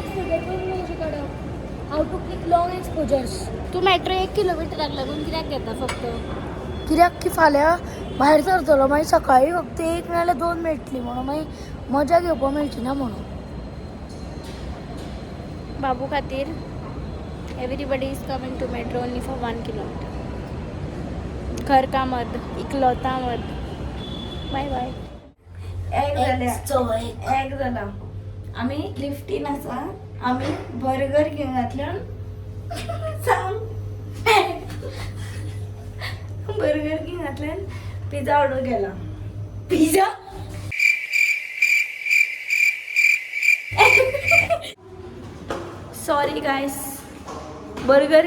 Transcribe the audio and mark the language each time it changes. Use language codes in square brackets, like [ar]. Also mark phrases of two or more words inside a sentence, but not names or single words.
[en] How to click long exposures [kok] तू मेट्रो 1 किलोमिटराक लागून कित्याक घेता फक्त कित्याक की फाल्यां भायर सरतलो मागीर सकाळीं फक्त 1 नाल्यार 2 मेळटली म्हणून मागीर मजा घेवपाक मेळची ना म्हणून बाबू खातीर [en] everybody is coming to metro only for 1 kilometre [hi] घर का मर्द इकलौता मर्द [en] bye bye [kok] एक जाला आमी लिफ्टीन आसा आमी बर्गर किंगांतल्यान सांग बर्गर किंगांतल्यान पिझ्झा ऑर्डर केला [en] pizza sorry guys burger